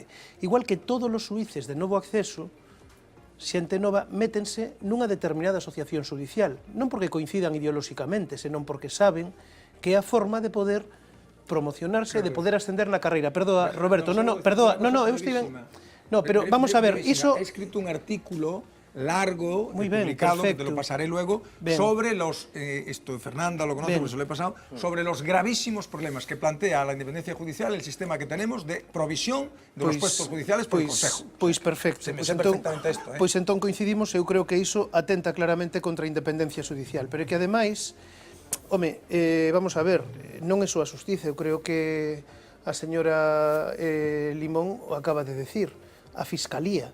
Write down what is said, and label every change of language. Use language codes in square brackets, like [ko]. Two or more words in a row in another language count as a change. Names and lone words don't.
[gl] Igual que todos os suíces de novo acceso, xente nova, métense nunha determinada asociación judicial, non porque coincidan ideolóxicamente, senón porque saben que é a forma de poder promocionarse, de poder ascender na carreira. Perdoa, Roberto, eu estive... No, pero vamos a ver, iso... [es] He escrito un artículo largo, publicado, que te lo pasaré luego, sobre los, Fernanda lo conoce, porque se lo he pasado, sobre los gravísimos problemas que plantea la independencia judicial, el sistema que tenemos de provisión de los puestos judiciales por el Consejo. [gl] Pois perfecto. Pois entón coincidimos, eu creo que iso atenta claramente contra a independencia judicial, pero é que ademais, home, vamos a ver, non é só a xustiza, eu creo que a señora Limón o acaba de decir, a Fiscalía.